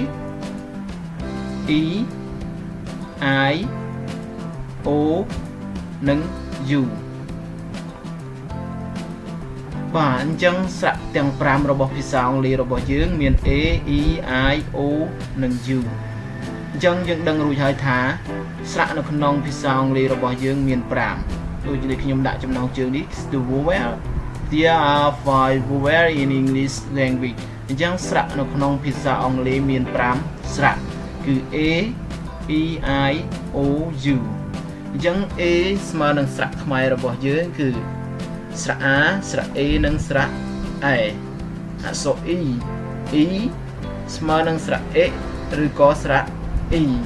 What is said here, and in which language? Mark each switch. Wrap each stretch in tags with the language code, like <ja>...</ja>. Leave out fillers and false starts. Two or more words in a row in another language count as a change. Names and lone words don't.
<km>E I O និង U បាទអញ្ចឹងស្រៈទាំង5របស់ភាសាអង់គ្លេសរបស់យើងមាន A E I O និង U អញ្ចឹង យើងដឹងរួចហើយថាស្រៈនៅក្នុងភាសាអង់គ្លេសរបស់យើងមាន5ដូចនេះខ្ញុំដាក់ចំណង ជើងនេះ</km> <en>the vowel there are 5 vowel in English language</en> <km>អញ្ចឹងស្រៈនៅក្នុងភាសាអង់គ្លេសមាន5ស្រៈគឺ A E I O U អញ្ចឹង A ស្មើនឹងស្រៈខ្មែររបស់យើងគឺស្រៈ A ស្រៈ A និងស្រៈ E អក្សរ E E ស្មើនឹងស្រៈ E ឬក៏ស្រៈ E</km>